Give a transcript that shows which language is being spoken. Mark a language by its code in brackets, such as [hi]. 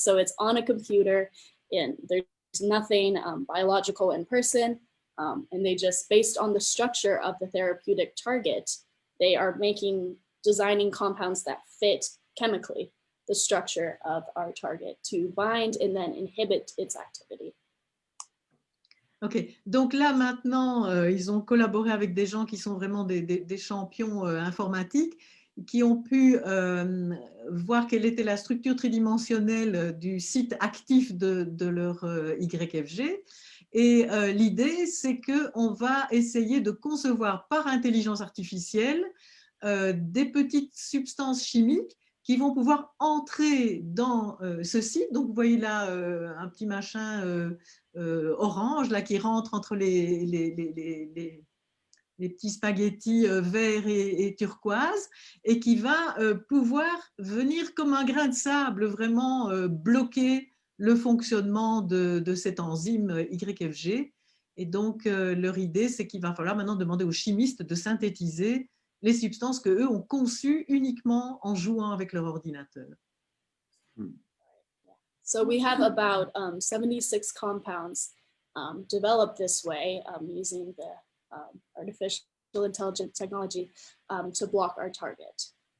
[en] So it's on a computer, and there's nothing biological in person, and they just, based on the structure of the therapeutic target, they are making designing compounds that fit chemically the structure of our target to bind and then inhibit its activity. [fr] Ok, donc là maintenant, ils ont collaboré avec des gens qui sont vraiment des champions informatiques, qui ont pu voir quelle était la structure tridimensionnelle du site actif de leur YFG. Et l'idée, c'est qu'on va essayer de concevoir par intelligence artificielle des petites substances chimiques qui vont pouvoir entrer dans ce site. Donc, vous voyez là un petit machin orange là, qui rentre entre les petits spaghettis verts et turquoise, et qui va pouvoir venir comme un grain de sable vraiment bloquer le fonctionnement de cette enzyme YFG. Et donc, leur idée, c'est qu'il va falloir maintenant demander aux chimistes de synthétiser les substances qu'eux ont conçues uniquement en jouant avec leur ordinateur. [en] So we have about 76 compounds developed this way using the artificial intelligence technology to block our target.